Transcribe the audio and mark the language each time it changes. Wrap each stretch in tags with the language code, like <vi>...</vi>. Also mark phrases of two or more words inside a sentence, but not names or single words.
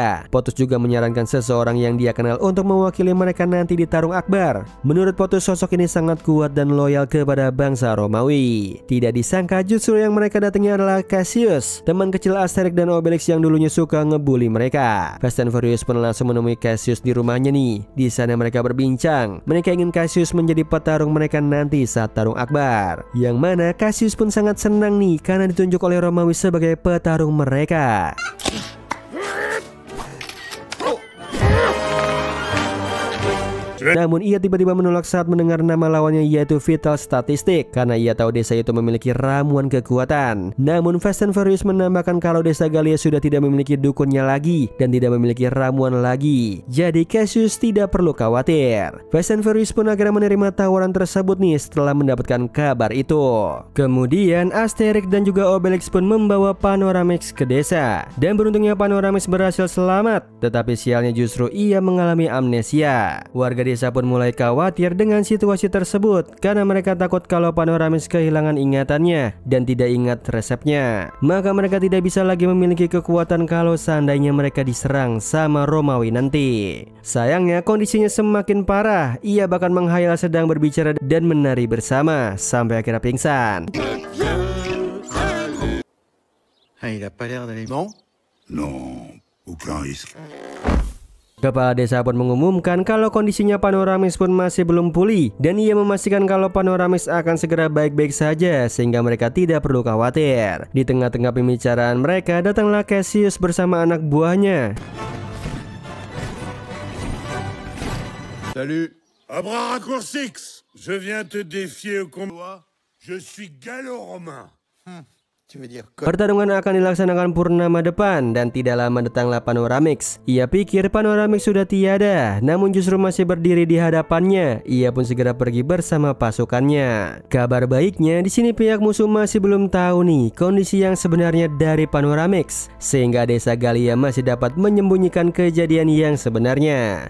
<id>Potus juga menyarankan seseorang yang dia kenal untuk mewakili mereka nanti di Tarung Akbar. Menurut Potus, sosok ini sangat kuat dan loyal kepada bangsa Romawi. Tidak disangka justru yang mereka datangi adalah Cassius, teman kecil Asterix dan Obelix yang dulunya suka ngebully mereka. Fast and Furious pun langsung menemui Cassius di rumahnya nih. Di sana mereka berbincang. Mereka ingin Cassius menjadi petarung mereka nanti saat Tarung Akbar. Yang mana Cassius pun sangat senang nih karena ditunjuk oleh Romawi sebagai petarung mereka. Namun ia tiba-tiba menolak saat mendengar nama lawannya yaitu Vital Statistik karena ia tahu desa itu memiliki ramuan kekuatan. Namun Fast and Furious menambahkan kalau desa Galia sudah tidak memiliki dukunnya lagi dan tidak memiliki ramuan lagi. Jadi Cassius tidak perlu khawatir. Fast and Furious pun akhirnya menerima tawaran tersebut nih setelah mendapatkan kabar itu. Kemudian Asterix dan juga Obelix pun membawa Panoramix ke desa dan beruntungnya Panoramix berhasil selamat, tetapi sialnya justru ia mengalami amnesia. Warga desa pun mulai khawatir dengan situasi tersebut karena mereka takut kalau Panoramix kehilangan ingatannya dan tidak ingat resepnya. Maka mereka tidak bisa lagi memiliki kekuatan kalau seandainya mereka diserang sama Romawi nanti. Sayangnya kondisinya semakin parah. Ia bahkan menghayal sedang berbicara dan menari bersama sampai akhirnya pingsan.</id> <fr>Il a pas l'air d'aller. Non? Non, aucun risque.</fr> <id>Kepala desa pun mengumumkan kalau kondisinya Panoramix pun masih belum pulih dan ia memastikan kalau Panoramix akan segera baik-baik saja sehingga mereka tidak perlu khawatir. Di tengah-tengah pembicaraan mereka datanglah Cassius bersama anak buahnya.</id> <fr>Salut. À bras raccourcis, je viens te défier au combat. Je suis gallo-romain.</fr> <id>Pertarungan akan dilaksanakan purnama depan dan tidak lama datanglah Panoramix. Ia pikir Panoramix sudah tiada, namun justru masih berdiri di hadapannya. Ia pun segera pergi bersama pasukannya. Kabar baiknya di sini pihak musuh masih belum tahu nih kondisi yang sebenarnya dari Panoramix, sehingga desa Galia masih dapat menyembunyikan kejadian yang sebenarnya.</id>